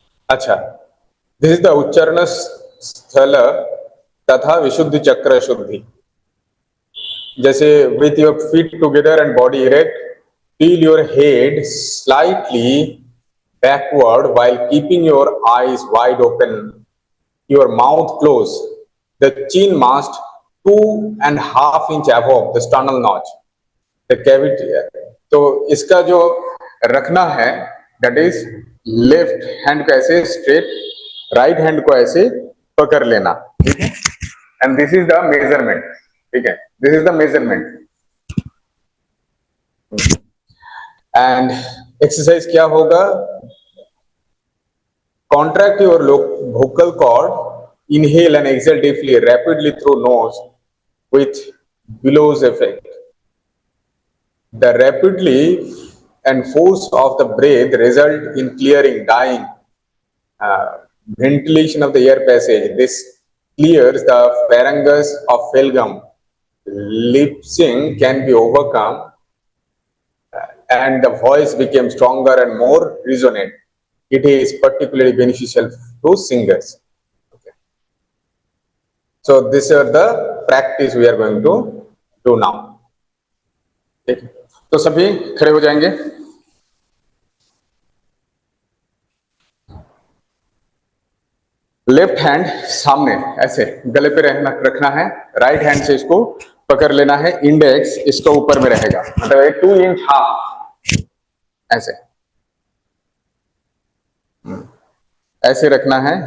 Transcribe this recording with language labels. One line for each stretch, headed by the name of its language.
Hindi: अच्छा,
English: this is the
Hindi: उच्चारण स्थल तथा विशुद्धि चक्र शुद्धि।
English: जैसे with your feet together and body erect, tilt your head slightly backward while keeping your eyes wide open, your mouth closed, the chin masked 2.5 inch above the sternal notch, the cavity।
Hindi: तो इसका जो रखना है
English: that is
Hindi: left hand को ऐसे straight, right hand को ऐसे पकड़ लेना, ठीक है।
English: and this is the measurement,
Hindi: ठीक है,
English: This is the measurement.
Hindi: And exercise क्या होगा,
English: Contract your vocal cord. Inhale and exhale deeply, rapidly through nose with bellows effect. The rapidly and force of the breath result in clearing, dying, ventilation of the air passage. This clears the pharynx of phlegm. Lip sync can be overcome and the voice became stronger and more resonant. It is particularly beneficial to singers. Okay. So these are the practice we are going to do now.
Hindi: ठीक है, तो सभी खड़े हो जाएंगे. Left hand सामने ऐसे गले पे रखना है. राइट हैंड से इसको पकड़ लेना है. इंडेक्स इसका ऊपर में रहेगा, मतलब 2 इंच हाफ ऐसे ऐसे रखना है.